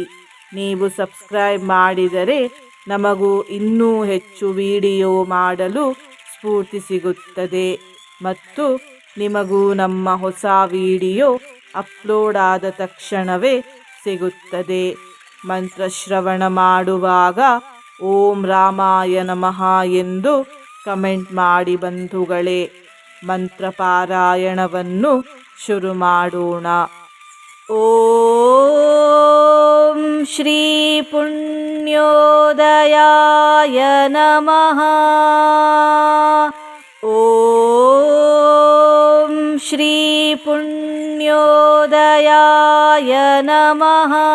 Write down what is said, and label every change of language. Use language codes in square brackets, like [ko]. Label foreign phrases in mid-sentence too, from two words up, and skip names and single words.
[kn] ನೀವು ಸಬ್ಸ್ಕ್ರೈಬ್ ಮಾಡಿದರೆ ನಮಗೂ ಇನ್ನೂ ಹೆಚ್ಚು ವಿಡಿಯೋ ಮಾಡಲು ಸ್ಫೂರ್ತಿ ಸಿಗುತ್ತದೆ ಮತ್ತು ನಿಮಗೂ ನಮ್ಮ ಹೊಸ [en] video upload [kn] ಆದ ತಕ್ಷಣವೇ ಸಿಗುತ್ತದೆ. ಮಂತ್ರಶ್ರವಣ ಮಾಡುವಾಗ [sa] ಓಂ ರಾಮಾಯ ನಮಃ [kn] ಎಂದು ಕಮೆಂಟ್ ಮಾಡಿ ಬಂಧುಗಳೇ. ಮಂತ್ರ ಪಾರಾಯಣವನ್ನು ಶುರು ಮಾಡೋಣ. [sa] ಓಂ ಶ್ರೀ ಪುಣ್ಯೋದಯಾಯ ನಮಃ. ಓಂ ಶ್ರೀ ಪುಣ್ಯೋದಯಾಯ ನಮಃ.